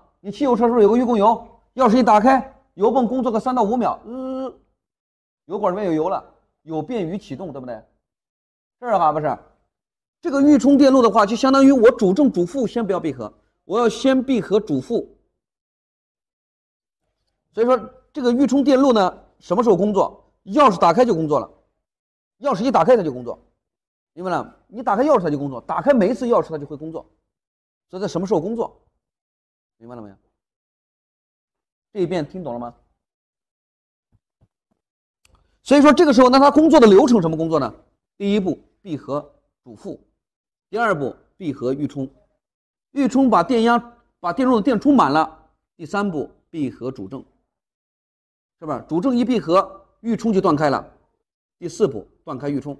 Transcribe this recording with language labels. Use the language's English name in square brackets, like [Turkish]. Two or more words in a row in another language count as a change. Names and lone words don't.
[Chinese] 你汽油車是不是有個預供油？鑰匙一打開，油泵工作個3到5秒，油管裡面有油了，有便於啟動，對不對？是吧？不是？這個預充電路的話，就相當於我主正主負先不要閉合，我要先閉合主負。所以說這個預充電路呢，什麼時候工作？鑰匙打開就工作了，鑰匙一打開它就工作，明白了？你打開鑰匙它就工作，打開每一次鑰匙它就會工作。所以在什麼時候工作？明白了沒有？這一遍聽懂了嗎？所以說這個時候，那它工作的流程什麼工作呢？第一步閉合主負，第二步閉合預充，預充把電壓把電容的電充滿了，第三步閉合主正，是吧？主正一閉合，預充就斷開了，第四步斷開預充。